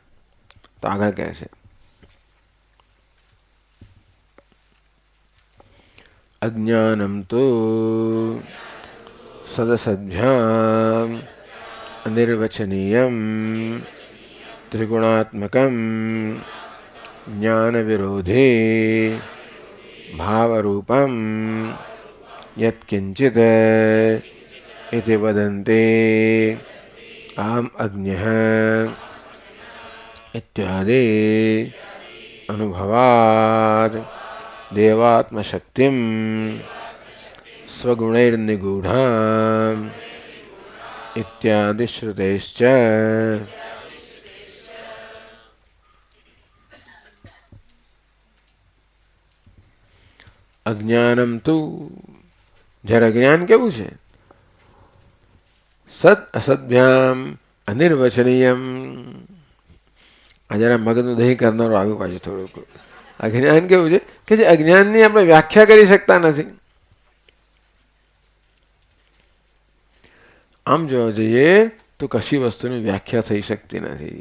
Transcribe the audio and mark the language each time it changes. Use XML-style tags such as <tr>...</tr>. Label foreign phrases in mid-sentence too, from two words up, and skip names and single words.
<gu>તો આગળ કહે છે</gu> <sa>अज्ञानम तो सदसद्भ्याम अनिर्वचनीयम त्रिगुणात्मकम ज्ञान विरोधी भावरूपम यत्किंचित इति वदन्ते आम अज्ञः इत्यादि अनुभवात् देवात्मशक्तिं स्वगुणैर्निगूढाम् इत्यादि श्रुतेश्च अज्ञानम तु</sa> <gu>જરા અજ્ઞાન કેવું છે</gu> <sa>सत असदभ्याम अनिर्वचनीयम.</sa> <gu>આ જરા મગજનું દહીં કરનારો આવ્યું પાછું થોડુંક. અજ્ઞાન કેવું છે કે જે અજ્ઞાનની આપણે વ્યાખ્યા કરી શકતા નથી. આમ જોવા જઈએ તો કશી વસ્તુની વ્યાખ્યા થઈ શકતી નથી.</gu>